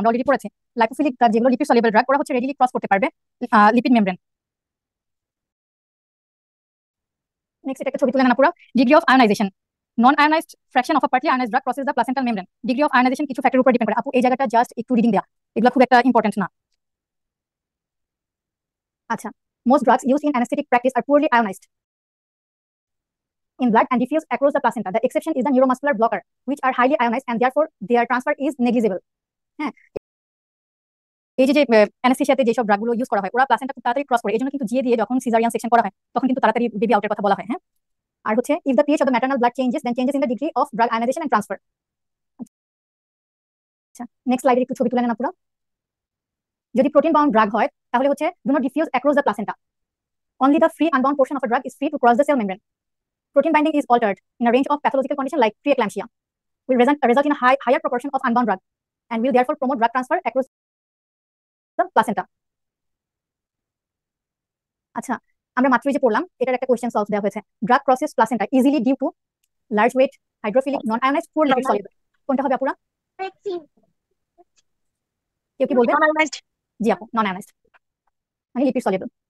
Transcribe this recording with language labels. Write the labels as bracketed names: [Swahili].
[Bangla] আমরা অলরেডি পড়েছি lipophilic drug, যেগুলো লিপিড সলিউবল ড্রাগ, ওরা হচ্ছে রেডিলি ক্রস করতে পারবে লিপিড মেমব্রেন। নেক্সট এটা একটা ছবি তুলে নেন আপুরা। [English] Degree of ionization, non ionized fraction of a partly ionized drug crosses the placental membrane. [Bangla] Degree of ionisation কিছু ফ্যাক্টরের উপর ডিপেন্ড করে। আপু এই জায়গাটা জাস্ট একটু রিডিং দেয়া, এগুলো খুব একটা ইম্পর্টেন্ট না। [English] আচ্ছা, most drugs used in anesthetic practice are poorly ionized in blood and diffuse across the placenta. The exception is the neuromuscular blocker, which are highly ionized and therefore their transfer is negligible. [Bangla] হ্যাঁ, এই যে অ্যানেস্থেসিয়াতে যেসব ড্রাগগুলো use করা হয় ওরা placenta খুব তাড়াতাড়ি cross করে, এজন্য কিন্তু জিয়ে দিয়ে যখন সিজারিয়ান সেকশন করা হয় তখন কিন্তু তাড়াতাড়ি বেবি আউটের কথা বলা হয়। হ্যাঁ, আর হচ্ছে [English] if the pH of the maternal blood changes then changes in the degree of drug ionization and transfer. [Bangla] আচ্ছা নেক্সট স্লাইডে একটু ছবি তুলে নেন আপুরা। যদি প্রোটিন বাউন্ড ড্রাগ হয় তাহলে হচ্ছে [English] do not diffuse across the placenta. Only the free unbound portion of a drug is free to cross the cell membrane. Protein binding is altered in a range of pathological conditions like preeclampsia, will result in a higher proportion of unbound drug and will therefore promote drug transfer across the placenta. [Bangla] আচ্ছা, আমরা মাত্রই যে পড়লাম এটার একটা question solve দেওয়া হয়েছে, [English] Drug crosses placenta easily due to large weight, hydrophilic, non ionized, poor lipid soluble. [Bangla] কোনটা হবে আপুরা? কেউ কি বলবেন? জি আপু, নন আয়োনাইজড মানে লিপিড সলিউবল।